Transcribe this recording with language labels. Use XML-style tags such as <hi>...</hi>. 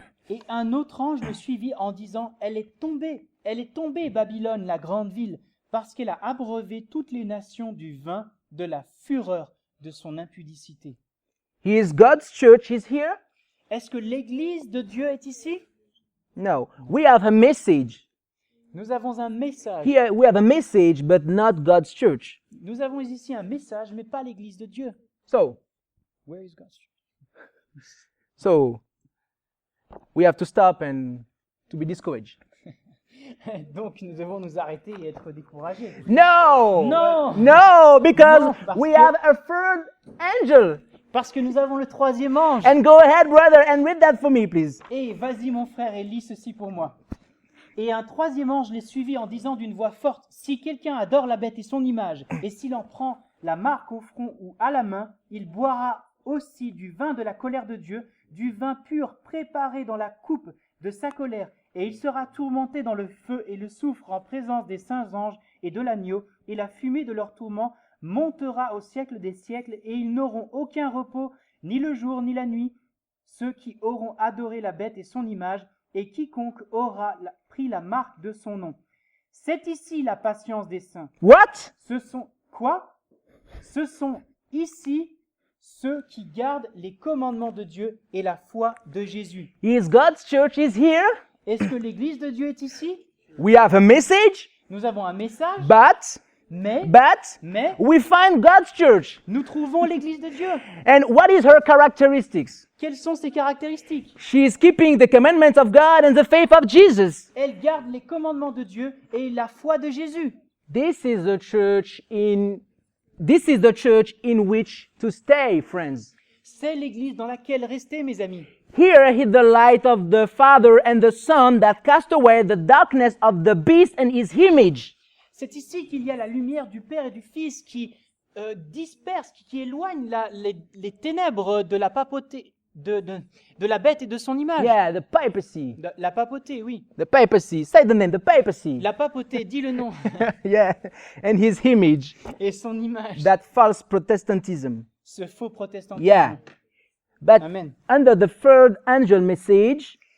<fr>Et un autre ange le suivit en disant, elle est tombée, Babylone, la grande ville, parce qu'elle a abreuvé toutes les nations du vin de la fureur de son impudicité.</fr> <en>Is God's church is here?</en> <fr>Est-ce que l'Église de Dieu est ici?</fr> <en>No. We have a message.</en> <fr>Nous avons un message.</fr> <en>Here we have a message, but not God's church.</en> <fr>Nous avons ici un message, mais pas l'Église de Dieu.</fr> <en>So, Where is God's church? we have to stop and to be discouraged.</en> <fr>Donc nous devons nous arrêter et être découragés.</fr> <en>No! No! No, because</en> <fr>Non, parce</fr> <en>we</en> <fr>que-</fr> <en>have a third angel.</en> <fr>Parce que nous avons le troisième ange.</fr> <en>And go ahead, brother, and read that for me, please.</en> <fr>Et vas-y mon frère et lis ceci pour moi. Et un troisième ange les suivit en disant d'une voix forte, si quelqu'un adore la bête et son image, et s'il en prend la marque au front ou à la main, il boira aussi du vin de la colère de Dieu, du vin pur préparé dans la coupe de sa colère, et il sera tourmenté dans le feu et le soufre en présence des saints anges et de l'agneau, et la fumée de leur tourment montera au siècle des siècles, et ils n'auront aucun repos, ni le jour ni la nuit, ceux qui auront adoré la bête et son image, et quiconque aura pris la marque de son nom. C'est ici la patience des saints.</fr> <en>What?</en> <fr>Ce sont quoi? Ce sont ici ceux qui gardent les commandements de Dieu et la foi de Jésus.</fr> <en>Is God's church is here?</en> <fr>Est-ce que l'Église de Dieu est ici?</fr> <en>We have a message,</en> <fr>Nous avons un message,</fr> <en>but</en> <fr>mais</fr> <en>we find God's church.</en> <fr>nous trouvons l'Église de Dieu.</fr> <en>And what is her characteristics?</en> <fr>Quelles sont ses caractéristiques?</fr> <en>She is keeping the commandments of God and the faith of Jesus.</en> <fr>Elle garde les commandements de Dieu et la foi de Jésus.</fr> <en>This is the church in which to stay, friends.</en> <fr>C'est l'Église dans laquelle rester, mes amis.</fr> <en>Here is the light of the Father and the Son that cast away the darkness of the beast and his image.</en> <fr>C'est ici qu'il y a la lumière du Père et du Fils qui disperse, qui éloigne les ténèbres de la papauté, de la bête et de son image.</fr> <en>Yeah, the papacy.</en> <fr>La papauté, oui.</fr> <en>The papacy. Say the name, the papacy.</en> <fr>La papauté, dis le nom.</fr> <en>Yeah, and his image.</en> <fr>Et son image.</fr> <en>That false Protestantism.</en> <fr>Ce faux protestantisme.</fr> <en>Yeah. But Amen. under the third angel message,</en>